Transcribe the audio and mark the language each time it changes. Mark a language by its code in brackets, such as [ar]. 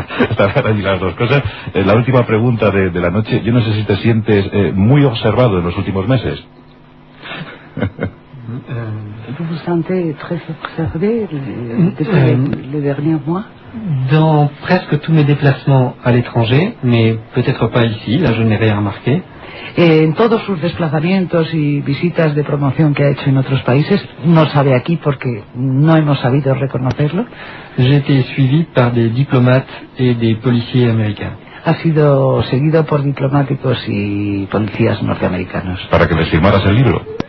[es] Estarán allí las dos cosas. La última pregunta de la noche, yo no sé si te sientes muy observado en los últimos meses. [fr] ¿Vous vous sentez très observé les derniers mois? Dans presque tous mes déplacements à l'étranger, mais peut-être pas ici, là je n'ai rien remarqué. [es] En todos sus desplazamientos y visitas de promoción que ha hecho en otros países, no sabe aquí porque no hemos sabido reconocerlo. [fr] J'ai été suivi par des diplomates et des policiers américains. [es] Ha sido seguido por diplomáticos y policías norteamericanos. Para que les firmaras el libro.